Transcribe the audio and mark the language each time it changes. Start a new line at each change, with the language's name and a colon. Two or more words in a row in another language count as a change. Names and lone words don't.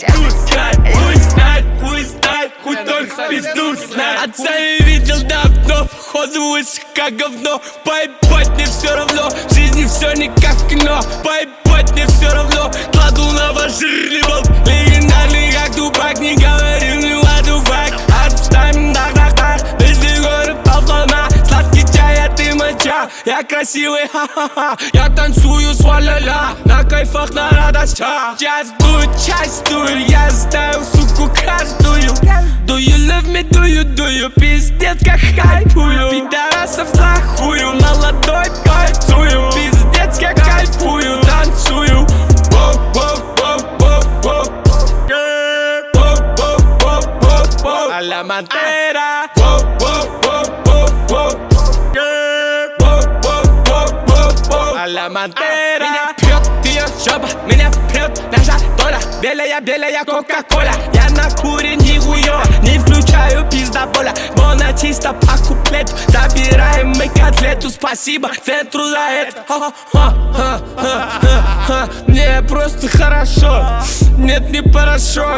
Russian: Пизду знать, хуй знать, хуй только пизду знать. Отца я видел давно, походу лысый как говно. Поебать мне все равно, в жизни все не как в кино. Поебать мне все равно, кладу на ваш жирный болт. Легендарный как Тупак, не говори мне
English: what the fuck.
Russian: Отставим дах-дах-дах, если горы полтона. Сладкий чай, а ты моча, я красивый, ха-ха-ха. Я танцую с ла-ля-ля, на кайфах, на радостях. Час дую, я знаю, суку, каждую.
English: Do you love me, do you,
Russian: пиздец, как хайпую. Пидорасов нахую, молодой кайфую. Пиздец, как кайфую, танцую.
Spanish: А ла Монтера. А ла Монтера.
Russian: Меня прет ее жопа, меня прет наша доля. Белая кока-кола, я на куре нихуё. Не включаю пиздоболя, Bonah чисто по куплету. Забираем мы котлету, спасибо центру за это. Мне просто хорошо, нет, не порошок.